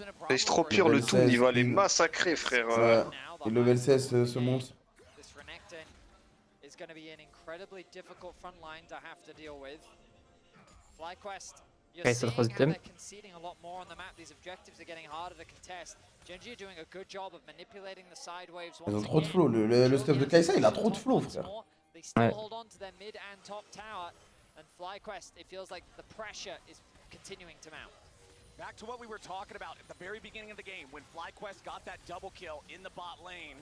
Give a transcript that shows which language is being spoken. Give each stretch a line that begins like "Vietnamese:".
French: C'est trop pire le tout, il va les massacrer, frère. Ouais. Et level 16 ce monstre.
English: Is going to be an incredibly difficult front line to have to deal with. FlyQuest, you're seeing how they're conceding a lot more on the map. These objectives are getting harder to contest. Gen.g are doing a good job of manipulating the side waves.
French: Ils ont trop de flow. Le stuff de Kaisa, il a trop de flow, frère.
English: They still hold on to their mid and top tower. And FlyQuest, it feels like the pressure is continuing to mount. Back to what we were talking about at the very beginning of the game when FlyQuest got that double kill in the bot lane.